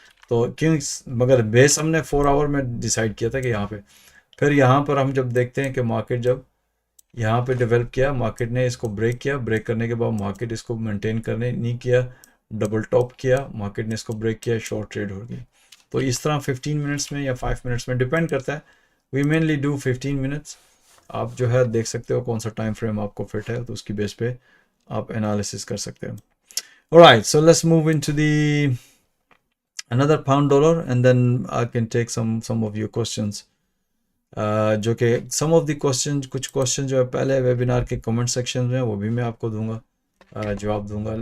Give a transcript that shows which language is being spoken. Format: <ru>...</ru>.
<ur>تو کیوں مگر بیس ہم نے 4 آور میں ڈیسائیڈ کیا تھا کہ یہاں پہ پھر یہاں پر ہم جب دیکھتے ہیں کہ مارکیٹ جب یہاں پہ ڈیولپ کیا، مارکیٹ نے اس کو بریک کیا، بریک کرنے کے بعد مارکیٹ اس کو مینٹین کرنے نہیں کیا، ڈبل ٹاپ کیا، مارکیٹ نے اس کو بریک کیا، شارٹ ٹریڈ ہو گئی. تو اس طرح 15 منٹس میں یا 5 منٹس میں ڈیپینڈ کرتا ہے.</ur> <en>We mainly do 15 minutes.</en> <ur>آپ جو ہے دیکھ سکتے ہو کون سا ٹائم فریم آپ کو فٹ ہے تو اس کی بیس پہ آپ انالیسس کر سکتے ہو.</ur> <en>Alright, so let's move into the another pound dollar and then I can take some of your questions.</en> <ur>جو کہ سم آف دی کوشچن کچھ کوشچن جو ہے پہلے ویبینار کے کمنٹ سیکشن میں وہ بھی میں آپ کو دوں گا، جواب دوں گا.</ur>